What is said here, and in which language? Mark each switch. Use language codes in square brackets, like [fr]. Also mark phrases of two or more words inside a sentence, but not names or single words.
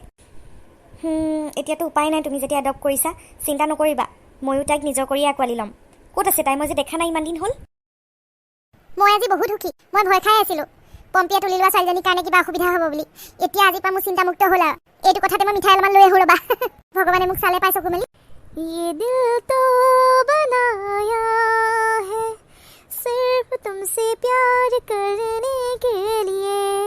[as] এতিয়াতো উপায় নাই, তুমি যেতিয়া এডপ্ট কৰিছা, চিন্তা নকৰিবা, ময়ো তাইক নিজৰ কৰিয়ে আঁকোৱালি ল'ম। ক'ত আছে তাই? মই যে দেখা নাই ইমান দিন হ'ল। মই আজি বহুত সুখী। মই ভয় খাই আছিলোঁ পম্পীয়ে তুলি লোৱা ছোৱালীজনীৰ কাৰণে কিবা অসুবিধা হ'ব বুলি। এতিয়া আজিৰ পৰা মোৰ চিন্তামুক্ত হ'ল আৰু। এইটো কথাতে মই মিঠাই অলপমান লৈ আহোঁ ৰ'বা। ভগৱানে মোক চালে পাই চকু মেলি। [hi] ये दिल तो बनाया है सिर्फ तुमसे प्यार करने के लिए